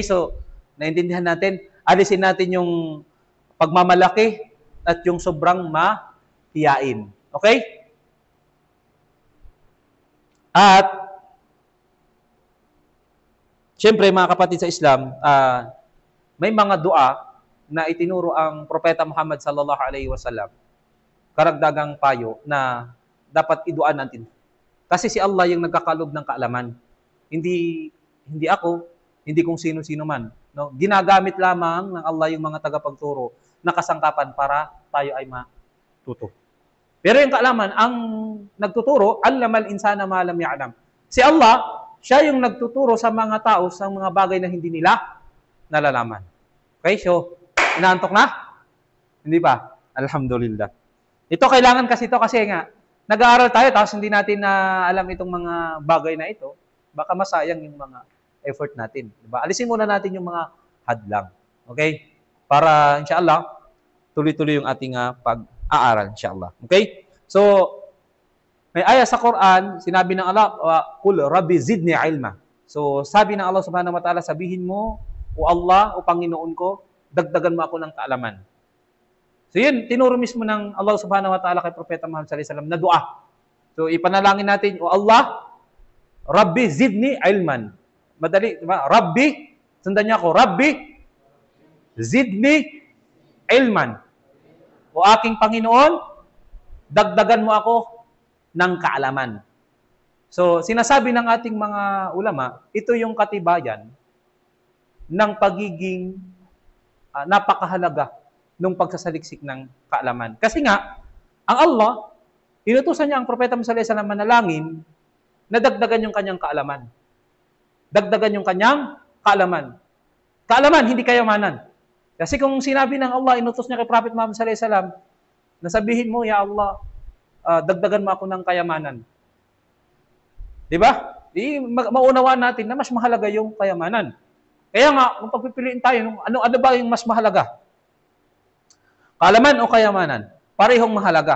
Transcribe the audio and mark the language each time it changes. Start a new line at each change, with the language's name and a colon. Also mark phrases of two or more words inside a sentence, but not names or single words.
Filipino: So, naintindihan natin, alisin natin yung pagmamalaki at yung sobrang mahiyain. Okay? At siyempre, mga kapatid sa Islam, may mga dua na itinuro ang Propeta Muhammad
Arabic: صلى الله عليه وسلم,
Filipino: karagdagang payo na dapat iduan natin. Kasi si Allah yung nagkakalob ng kaalaman. Hindi ako, hindi kung sino-sino man. No? Ginagamit lamang ng Allah yung mga tagapagturo na kasangkapan para tayo ay matuto. Pero yung kaalaman, ang nagtuturo,
Arabic: علم الإنسان ما لم يعلم.
Filipino: Si Allah, siya yung nagtuturo sa mga tao sa mga bagay na hindi nila nalalaman. Okay, so, inaantok na? Hindi pa? Alhamdulillah. Ito, kailangan kasi nga, nag-aaral tayo, tapos hindi natin na alam itong mga bagay na ito, baka masayang yung mga effort natin. Diba? Alisin muna natin yung mga hadlang. Okay? Para, inshallah, tuloy-tuloy yung ating pag-aaral, inshallah. Okay? So, may ayah sa Quran, sinabi ng Allah,
Arabic: قل رب زدني علما.
Filipino: So, sabi ng Allah
Arabic: سبحانه وتعالى,
Filipino: sabihin mo, O Allah, O Panginoon ko, dagdagan mo ako ng kaalaman. So yun, tinuro mismo ng Allah
Arabic: سبحانه وتعالى
Filipino: kay Propeta Muhammad
Arabic: صلى الله عليه وسلم
Filipino: na dua. So ipanalangin natin, O Allah,
Arabic: رب زدني علما.
Filipino: Madali, diba? Rabbi, sundan niya ako,
Arabic: رب زدني علما.
Filipino: O aking Panginoon, dagdagan mo ako ng kaalaman. So sinasabi ng ating mga ulama, ito yung katibayan ng pagiging napakahalaga ng pagsasaliksik ng kaalaman. Kasi nga, ang Allah, inutusan niya ang Propeta Muhammad
Arabic: صلى الله عليه وسلم
Filipino: manalangin na dagdagan yung kanyang kaalaman. Dagdagan yung kanyang kaalaman. Kaalaman, hindi kayamanan. Kasi kung sinabi ng Allah, inutos niya kay Prophet Muhammad
Arabic: صلى الله عليه وسلم,
Filipino: nasabihin mo,
Arabic: يا الله,
Filipino: dagdagan mo ako ng kayamanan. Diba? Maunawaan natin na mas mahalaga yung kayamanan. Kaya nga, kung pagpipiliin tayo, ano ba yung mas mahalaga? Kaalaman o kayamanan? Parehong mahalaga.